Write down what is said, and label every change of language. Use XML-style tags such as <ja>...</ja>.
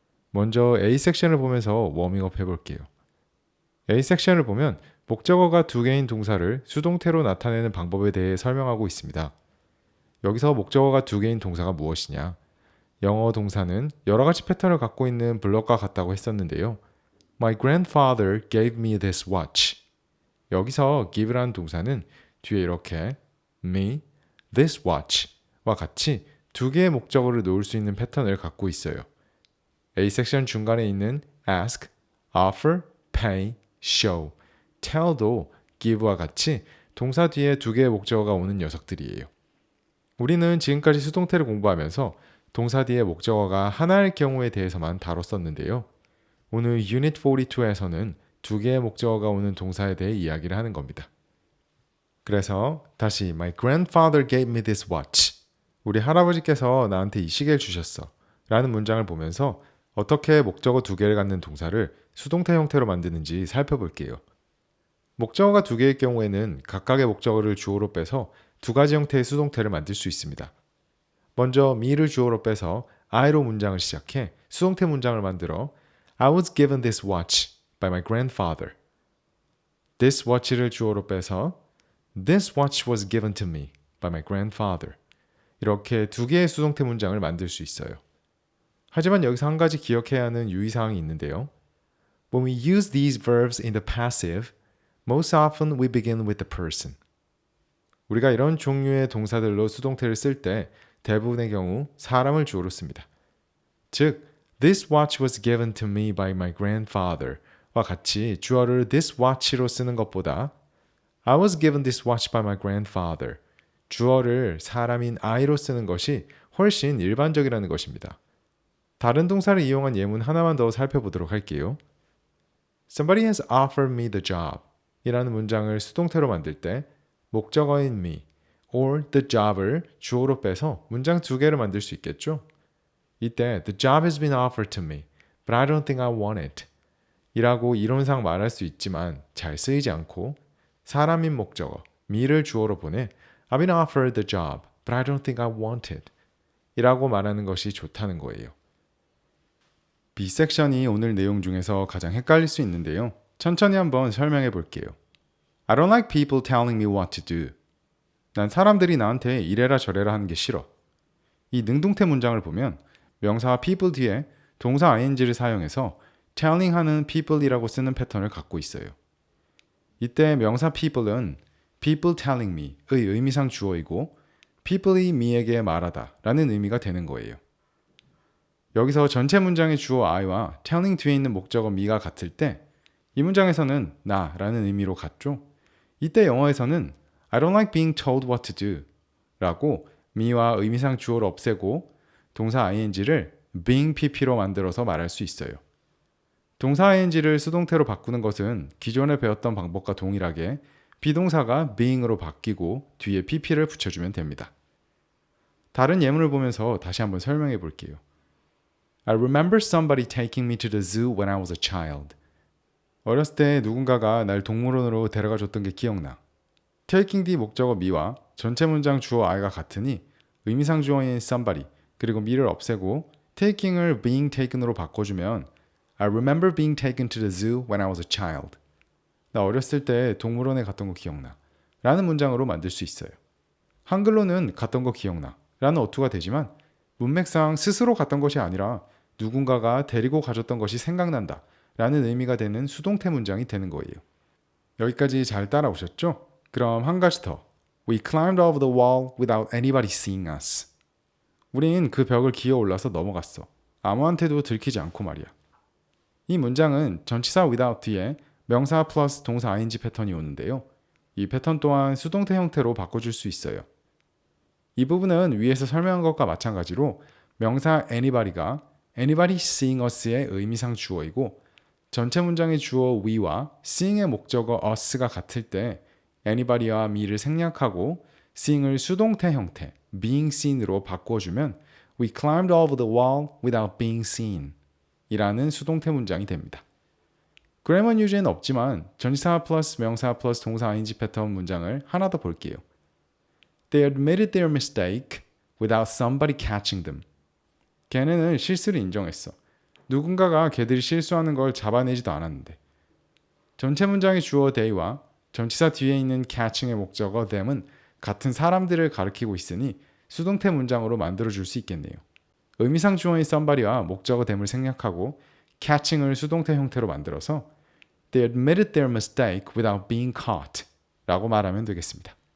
<ko>먼저 A 섹션을 보면서 워밍업 해볼게요. A 섹션을 보면 목적어가 두 개인 동사를 수동태로 나타내는 방법에 대해 설명하고 있습니다. 여기서 목적어가 두 개인 동사가 무엇이냐? 영어 동사는 여러 가지 패턴을 갖고 있는 블럭과 같다고 했었는데요.</ko> <en>My grandfather gave me this watch.</en> <ko>여기서 give라는 동사는 뒤에 이렇게 me, this watch와 같이 두 개의 목적어를 놓을 수 있는 패턴을 갖고 있어요. A 섹션 중간에 있는 ask, offer, pay, show, tell도 give와 같이 동사 뒤에 두 개의 목적어가 오는 녀석들이에요. 우리는 지금까지 수동태를 공부하면서 동사 뒤에 목적어가 하나일 경우에 대해서만 다뤘었는데요. 오늘 Unit 42에서는 두 개의 목적어가 오는 동사에 대해 이야기를 하는 겁니다. 그래서 다시</ko> <en>My grandfather gave me this watch.</en> <ko>우리 할아버지께서 나한테 이 시계를 주셨어. 라는 문장을 보면서 어떻게 목적어 두 개를 갖는 동사를 수동태 형태로 만드는지 살펴볼게요. 목적어가 두 개일 경우에는 각각의 목적어를 주어로 빼서 두 가지 형태의 수동태를 만들 수 있습니다. 먼저 me를 주어로 빼서 I로 문장을 시작해 수동태 문장을 만들어</ko> <en>I was given this watch by my grandfather. This watch를</en> <ko>주어로 빼서</ko> <en>This watch was given to me by my grandfather.</en> <ko>이렇게 두 개의 수동태 문장을 만들 수 있어요. 하지만 여기서 한 가지 기억해야 하는 유의사항이 있는데요.</ko> <en>When we use these verbs in the passive, most often we begin with the person.</en> <ko>우리가 이런 종류의 동사들로 수동태를 쓸 때 대부분의 경우 사람을 주어로 씁니다. 즉,</ko> <en>This watch was given to me by my grandfather</en> <ko>와 같이 주어를 this watch로 쓰는 것보다</ko> <en>I was given this watch by my grandfather</en> <ko>주어를 사람인 I로 쓰는 것이 훨씬 일반적이라는 것입니다. 다른 동사를 이용한 예문 하나만 더 살펴보도록 할게요.</ko> <en>Somebody has offered me the job</en> <ko>이라는 문장을 수동태로 만들 때 목적어인 me or the job을 주어로 빼서 문장 두 개를 만들 수 있겠죠?</ko> <en>이때 the job has been offered to me, but I don't think I want it</en> <ko>이라고 이론상 말할 수 있지만 잘 쓰이지 않고 사람인 목적어 me를 주어로 보내</ko> <en>I've been offered the job, but I don't think I want it</en> <ko>이라고 말하는 것이 좋다는 거예요. B 섹션이 오늘 내용 중에서 가장 헷갈릴 수 있는데요. 천천히 한번 설명해 볼게요.</ko> <en>I don't like people telling me what to do.</en> <ko>난 사람들이 나한테 이래라 저래라 하는 게 싫어. 이 능동태 문장을 보면 명사 people 뒤에 동사 ing를 사용해서 telling 하는 people이라고 쓰는 패턴을 갖고 있어요. 이때 명사 people은</ko> <en>people telling me</en> <ko>의 의미상 주어이고 people이 me에게 말하다 라는 의미가 되는 거예요. 여기서 전체 문장의 주어 I와 telling 뒤에 있는 목적어 me가 같을 때 이 문장에서는 나라는 의미로 같죠. 이때 영어에서는</ko> <en>I don't like being told what to do</en> <ko>라고 me와 의미상 주어를 없애고 동사 ing를 being pp로 만들어서 말할 수 있어요. 동사 ing를 수동태로 바꾸는 것은 기존에 배웠던 방법과 동일하게 비동사가 being으로 바뀌고 뒤에 pp를 붙여주면 됩니다. 다른 예문을 보면서 다시 한번 설명해 볼게요.</ko> <en>I remember somebody taking me to the zoo when I was a child.</en> <ko>어렸을 때 누군가가 날 동물원으로 데려가 줬던 게 기억나. taking 뒤 목적어 me와 전체 문장 주어 I가 같으니 의미상 주어인 somebody 그리고 me를 없애고 taking을 being taken으로 바꿔주면</ko> <en>I remember being taken to the zoo when I was a child.</en> <ko>나 어렸을 때 동물원에 갔던 거 기억나. 라는 문장으로 만들 수 있어요. 한글로는 갔던 거 기억나. 라는 어투가 되지만 문맥상 스스로 갔던 것이 아니라 누군가가 데리고 가줬던 것이 생각난다. 라는 의미가 되는 수동태 문장이 되는 거예요. 여기까지 잘 따라오셨죠? 그럼 한 가지 더.</ko> <en>We climbed over the wall without anybody seeing us.</en> <ko>우린 그 벽을 기어 올라서 넘어갔어. 아무한테도 들키지 않고 말이야. 이 문장은 전치사 without 뒤에 명사 플러스 동사 ing 패턴이 오는데요. 이 패턴 또한 수동태 형태로 바꿔줄 수 있어요. 이 부분은 위에서 설명한 것과 마찬가지로 명사 anybody가</ko> <en>anybody seeing us</en> <ko>의 의미상 주어이고 전체 문장의 주어 we와 seeing의 목적어 us가 같을 때 anybody와 me를 생략하고 seeing을 수동태 형태 being seen으로 바꿔주면</ko> <en>We climbed over the wall without being seen</en> <ko>이라는 수동태 문장이 됩니다. 그래머 뉴즈에는 없지만 전치사 플러스 명사 플러스 동사 ing 패턴 문장을 하나 더 볼게요.</ko> <en>They admitted their mistake without somebody catching them.</en> <ko>걔네는 실수를 인정했어. 누군가가 걔들이 실수하는 걸 잡아내지도 않았는데. 전체 문장의 주어 they와 전치사 뒤에 있는 catching의 목적어 them은 같은 사람들을 가리키고 있으니 수동태 문장으로 만들어줄 수 있겠네요. 의미상 주어인 somebody와 목적어 them을 생략하고 catching을 수동태 형태로 만들어서</ko> <en>They admitted their mistake without being caught</en> <ko>라고 말하면 되겠습니다.</ko>